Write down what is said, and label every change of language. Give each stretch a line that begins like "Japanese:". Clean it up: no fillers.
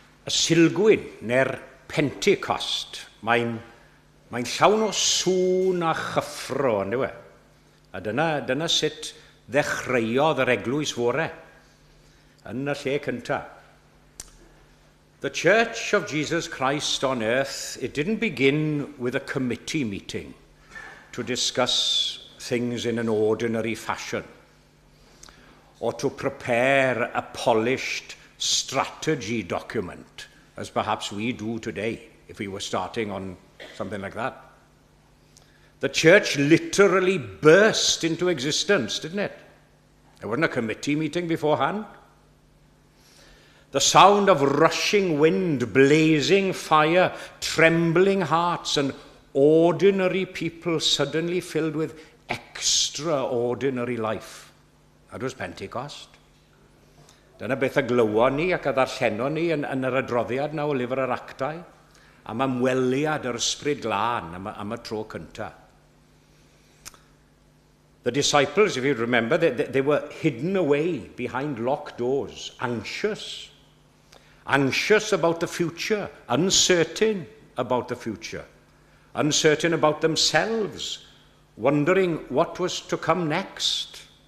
Welsh: Silgwyn, neu'r Pentecost, mae'n llawn o sŵn a chyffro, ynddo e? A dyna sut ddechreuodd yr eglwys fore, yn y lle cyntaf.
English: The Church of Jesus Christ on earth, it didn't begin with a committee meeting to discuss things in an ordinary fashion, or to prepare a polished strategy document, as perhaps we do today, if we were starting on something like that. The church literally burst into existence, didn't it? There wasn't a committee meeting beforehand. The sound of rushing wind, blazing fire, trembling hearts, and ordinary people suddenly filled with extraordinary life. That was Pentecost.
Welsh: Dyna beth y glywon ni ac a ddarllenon ni yn yr adroddiad na o lyfr yr Actau, am ymweliad yr ysbryd glân am y tro cyntaf.
English: The disciples, if you remember, they were hidden away behind locked doors, anxious about the future, uncertain about the future, uncertain about themselves, wondering what was to come next.